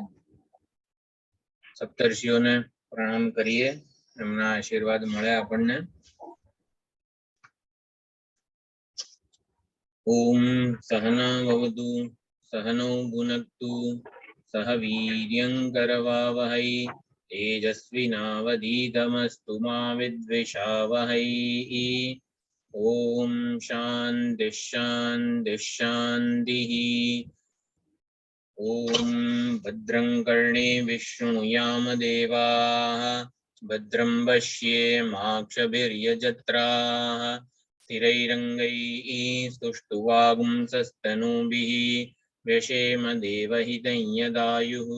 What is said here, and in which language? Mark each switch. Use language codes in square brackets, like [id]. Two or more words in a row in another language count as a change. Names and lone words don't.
[gu] સપ્તર્ષિઓને પ્રણામ કરીએ, એમના આશીર્વાદ મળે આપણને। [sa] ઓમ સહના ભવતુ સહનૌ ભુનક્તુ સહ વીર્યં કરવાવહૈ तेजस्विनावधीतमस्तु मा विद्विषावहै। ओम शांति शांति शांतिः। ओम भद्रं कर्णे विष्णुयाम देवाः भद्रं पश्येमाक्षभिर्यजत्राः स्थिरैरङ्गैः स्तुष्टुवागुंसस्तनूभिः व्यशेम देवहितं यदायुः।